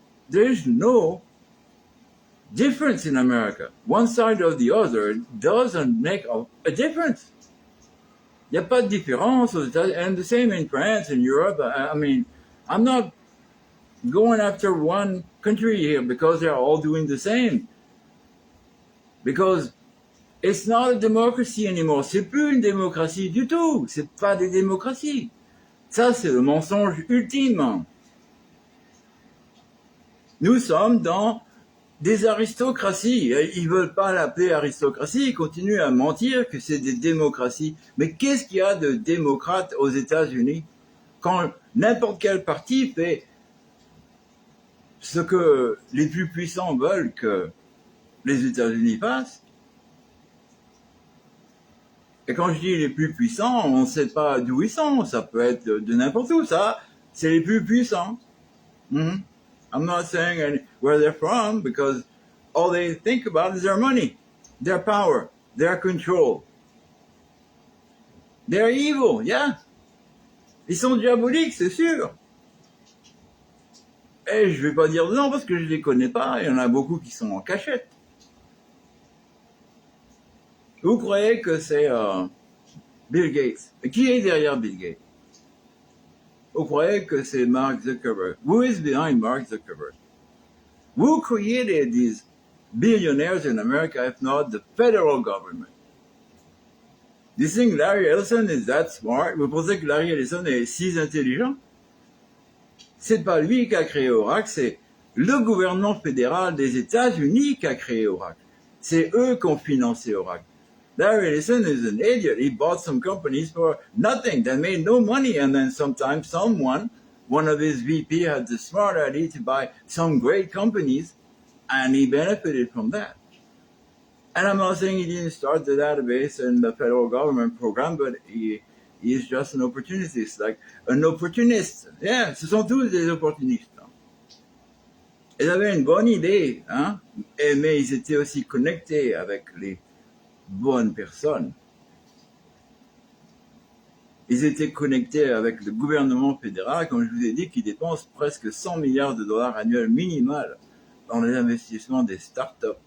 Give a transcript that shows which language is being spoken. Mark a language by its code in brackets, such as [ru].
[en] There's no difference in America. One side or the other doesn't make a difference. [fr] Il n'y a pas de différence aux États-Unis, [en] and the same in France and Europe. I'm not going after one country here because they're all doing the same. Because it's not a democracy anymore. [fr] C'est plus une démocratie du tout. C'est pas des démocraties. Ça, c'est le mensonge ultime. Nous sommes dans des aristocraties. Ils veulent pas l'appeler aristocratie. Ils continuent à mentir que c'est des démocraties. Mais qu'est-ce qu'il y a de démocrate aux États-Unis quand n'importe quel parti fait ce que les plus puissants veulent que les États-Unis fassent? Et quand je dis les plus puissants, on ne sait pas d'où ils sont. Ça peut être de n'importe où. Ça, c'est les plus puissants. [en] I'm not saying where they're from because all they think about is their money, their power, their control. They're evil, yeah. [fr] Ils sont diaboliques, c'est sûr. Et je vais pas dire non parce que je les connais pas. Il y en a beaucoup qui sont en cachette. Vous croyez que c'est Bill Gates? Et qui est derrière Bill Gates? Vous croyez que c'est Mark Zuckerberg? [en] Who is behind Mark Zuckerberg? Who created these billionaires in America, if not the federal government. Do you think Larry Ellison is that smart? [fr] Vous pensez que Larry Ellison est si intelligent? C'est pas lui qui a créé Oracle, c'est le gouvernement fédéral des États-Unis qui a créé Oracle. C'est eux qui ont financé Oracle. [en] Larry Ellison is an idiot. He bought some companies for nothing that made no money, and then sometimes one of his VP had the smart idea to buy some great companies, and he benefited from that. And I'm not saying he didn't start the database and the federal government program, but he is just an opportunist, like an opportunist. [fr] Yeah, ce sont tous des opportunistes. Ils avaient une bonne idée, hein, mais ils étaient aussi connectés avec les bonnes personnes. Ils étaient connectés avec le gouvernement fédéral, comme je vous ai dit, qui dépense presque 100 milliards de dollars annuels minimal dans les investissements des startups.